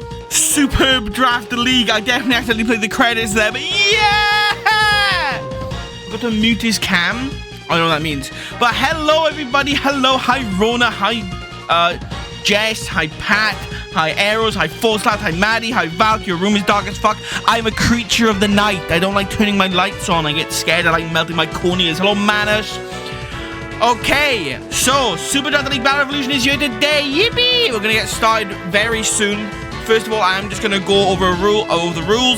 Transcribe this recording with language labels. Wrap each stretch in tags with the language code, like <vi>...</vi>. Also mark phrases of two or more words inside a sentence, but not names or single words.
<en>Superb Draft the League. I definitely accidentally played the credits there, but yeah! I've got to mute his cam. I don't know what that means. But hello, everybody. Hello. Hi, Rona. Hi, Jess. Hi, Pat. Hi, Arrows. Hi, Forslap. Hi, Maddie. Hi, Valk. Your room is dark as fuck. I'm a creature of the night. I don't like turning my lights on. I get scared. I like melting my corneas. Hello, Manus. Okay, so SuperDraftTheLeague Battle Revolution is here today. Yippee! We're gonna get started very soon. First of all, I'm just gonna go over the rules.</en>